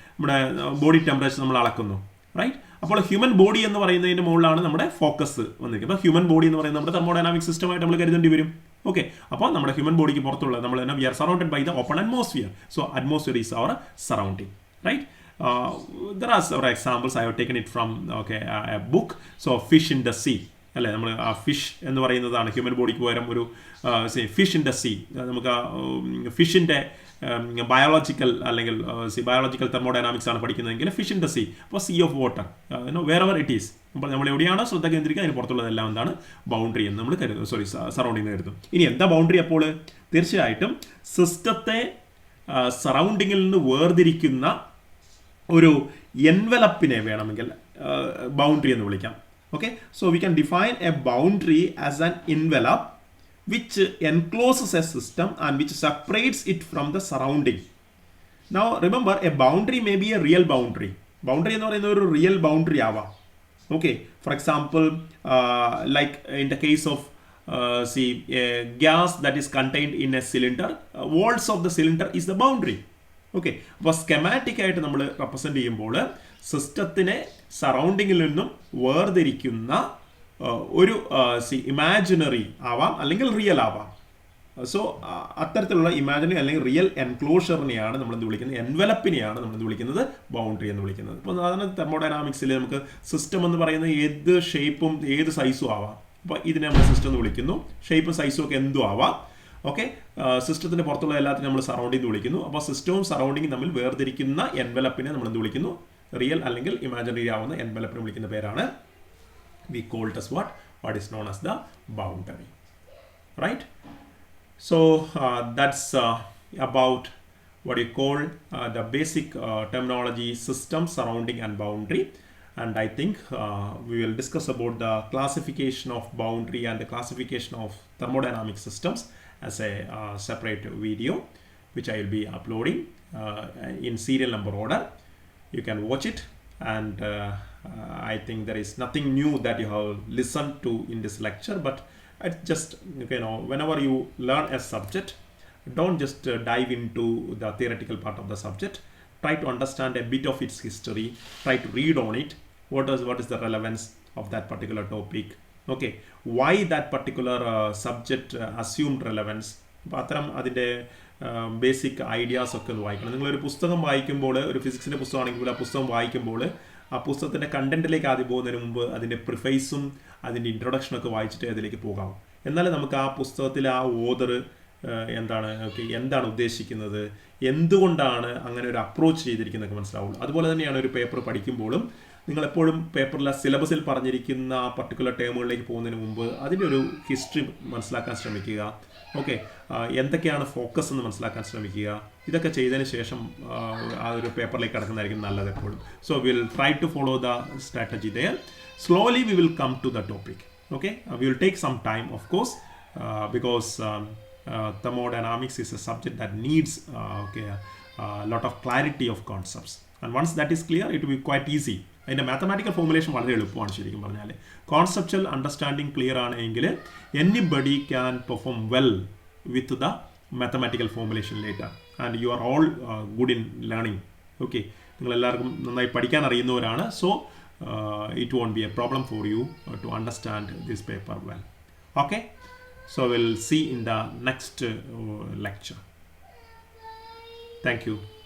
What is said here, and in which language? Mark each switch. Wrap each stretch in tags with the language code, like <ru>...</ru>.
<ml>നമ്മുടെ body temperature നമ്മൾ അളക്കുന്നു, റൈറ്റ്. അപ്പോൾ ഹ്യൂമൻ ബോഡി എന്ന് പറയുന്നതിൻ്റെ മുകളിലാണ് നമ്മുടെ ഫോക്കസ് വന്നിരിക്കുന്നത്. അപ്പോൾ ഹ്യൂമൻ ബോഡി എന്ന് പറയുന്നത് നമ്മുടെ തെർമോഡൈനാമിക് സിസ്റ്റമായിട്ട് നമ്മൾ കരുതേണ്ടി വരും. ഓക്കെ, അപ്പോൾ നമ്മുടെ ഹ്യൂമൻ ബോഡിക്ക് പുറത്തുള്ള നമ്മൾ</ml> <en>We are surrounded by the open atmosphere. So atmosphere is our surrounding, right. There are several examples. I have taken it from a book. So fish in the sea</en> <ml>അല്ലേ, നമ്മൾ ആ fish എന്ന് പറയുന്നതാണ് human ബോഡിക്ക് പകരം ഒരു</ml> <en>Fish in the sea.</en> <ml>നമുക്ക് ഫിഷിൻ്റെ ബയോളജിക്കൽ അല്ലെങ്കിൽ ബയോളജിക്കൽ തെർമോഡൈനാമിക്സ് ആണ് പഠിക്കുന്നതെങ്കിൽ</ml> <en>Fish in the sea.</en> <ml>അപ്പോൾ</ml> <en>Sea of water wherever it is.</en> <ml>അപ്പോൾ നമ്മൾ എവിടെയാണോ ശ്രദ്ധ കേന്ദ്രീകരിക്കുക അതിന് പുറത്തുള്ളതെല്ലാം എന്താണ് ബൗണ്ടറി എന്ന് നമ്മൾ കരുതും, സറൗണ്ടിങ് കരുതും. ഇനി എന്താ ബൗണ്ടറി? അപ്പോൾ തീർച്ചയായിട്ടും സിസ്റ്റത്തെ സറൗണ്ടിങ്ങിൽ നിന്ന് വേർതിരിക്കുന്ന ഒരു എൻവലപ്പിനെ വേണമെങ്കിൽ ബൗണ്ടറി എന്ന് വിളിക്കാം.</ml> <en>Okay, so we can define a boundary as an envelope which encloses a system and which separates it from the surrounding. Now remember, a boundary may be a real boundary.</en> <ml>Boundary എന്ന് പറയുന്നത് ഒരു real boundary ആവാം.</ml> <en>Okay, for example, like in the case of see a gas that is contained in a cylinder, walls of the cylinder is the boundary.</en> <ml>Okay, അപ്പോൾ സ്കെമാറ്റിക് ആയിട്ട് നമ്മൾ represent ചെയ്യുമ്പോൾ സിസ്റ്റത്തിനെ സറൗണ്ടിങ്ങിൽ നിന്നും വേർതിരിക്കുന്ന ഒരു ഇമാജിനറി ആവാം അല്ലെങ്കിൽ റിയൽ ആവാം. സോ അത്തരത്തിലുള്ള ഇമാജിനറി അല്ലെങ്കിൽ റിയൽ എൻക്ലോഷറിനെയാണ് നമ്മൾ എന്ത് വിളിക്കുന്നത്, എൻവലപ്പിനെയാണ് നമ്മൾ എന്ത് വിളിക്കുന്നത്, ബൗണ്ടറി എന്ന് വിളിക്കുന്നത്. ഇപ്പോൾ സാധാരണ തെർമോഡൈനാമിക്സിൽ നമുക്ക് സിസ്റ്റം എന്ന് പറയുന്നത് ഏത് ഷേപ്പും ഏത് സൈസും ആവാം. അപ്പോൾ ഇതിനെ നമ്മൾ സിസ്റ്റം എന്ന് വിളിക്കുന്നു. ഷേപ്പും സൈസും ഒക്കെ എന്തും ആവാം. ഓക്കെ, സിസ്റ്റത്തിന് പുറത്തുള്ള എല്ലാത്തിനും നമ്മൾ സറൗണ്ടിങ് എന്ന് വിളിക്കുന്നു. അപ്പോൾ സിസ്റ്റവും സറൗണ്ടിങ്ങും തമ്മിൽ വേർതിരിക്കുന്ന എൻവലപ്പിനെ നമ്മൾ എന്ത് വിളിക്കുന്നു, റിയൽ അല്ലെങ്കിൽ ഇമാജിനറി ആവുന്ന എൻവലപ്പിനെ വിളിക്കുന്ന പേരാണ്</ml> <en>we called as what is known as the boundary, right? So that's about what you call the basic terminology, system, surrounding and boundary. And I think we will discuss about the classification of boundary and the classification of thermodynamic systems as a separate video, which I will be uploading in serial number order. You can watch it, and I think there is nothing new that you have listened to in this lecture, but just, you know, whenever you learn a subject, don't just dive into the theoretical part of the subject. Try to understand a bit of its history, try to read on it, what is the relevance of that particular topic, okay, why that particular subject assumed relevance.</en> <ml>അപ്പോൾ അത്തരം അതിൻ്റെ basic ideas ഒക്കെ ഒന്ന് വായിക്കണം. നിങ്ങളൊരു പുസ്തകം വായിക്കുമ്പോൾ, ഒരു ഫിസിക്സിൻ്റെ പുസ്തകമാണെങ്കിൽ ആ പുസ്തകം വായിക്കുമ്പോൾ ആ പുസ്തകത്തിൻ്റെ കണ്ടന്റിലേക്ക് ആദ്യം പോകുന്നതിന് മുമ്പ് അതിൻ്റെ പ്രിഫേസും അതിൻ്റെ ഇൻട്രൊഡക്ഷനൊക്കെ വായിച്ചിട്ട് അതിലേക്ക് പോകാം. എന്നാലും നമുക്ക് ആ പുസ്തകത്തിൽ ആ ഓതർ എന്താണ് ഉദ്ദേശിക്കുന്നത്, എന്തുകൊണ്ടാണ് അങ്ങനെ ഒരു അപ്രോച്ച് ചെയ്തിരിക്കുന്നതൊക്കെ മനസ്സിലാവുള്ളൂ. അതുപോലെ തന്നെയാണ് ഒരു പേപ്പർ പഠിക്കുമ്പോഴും നിങ്ങളെപ്പോഴും പേപ്പറിലെ സിലബസിൽ പറഞ്ഞിരിക്കുന്ന ആ പർട്ടിക്കുലർ ടേമുകളിലേക്ക് പോകുന്നതിന് മുമ്പ് അതിൻ്റെ ഒരു ഹിസ്റ്ററി മനസ്സിലാക്കാൻ ശ്രമിക്കുക. ഓക്കെ, എന്തൊക്കെയാണ് ഫോക്കസ് എന്ന് മനസ്സിലാക്കാൻ ശ്രമിക്കുക. ഇതൊക്കെ ചെയ്തതിന് ശേഷം ആ ഒരു പേപ്പറിലേക്ക് കടക്കുന്നതായിരിക്കും നല്ലത് എപ്പോഴും.</ml> <en>So will try to follow the strategy there. Slowly we will come to the topic. Okay, we will take some time of course because thermodynamics is a subject that needs a lot of clarity of concepts, and once that is clear it will be quite easy.</en> <ml>അതിൻ്റെ mathematical formulation വളരെ എളുപ്പമാണ് ശരിക്കും പറഞ്ഞാൽ. Conceptual understanding clear ആണെങ്കിൽ</ml> <en>Anybody can perform well with the mathematical formulation later, and you are all good in learning.</en> <ml>Okay, നിങ്ങളെല്ലാവർക്കും നന്നായി പഠിക്കാൻ അറിയുന്നവരാണ്.</ml> <en>So it won't be a problem for you to understand this paper well. Okay, so we'll see in the next lecture. Thank you.</en>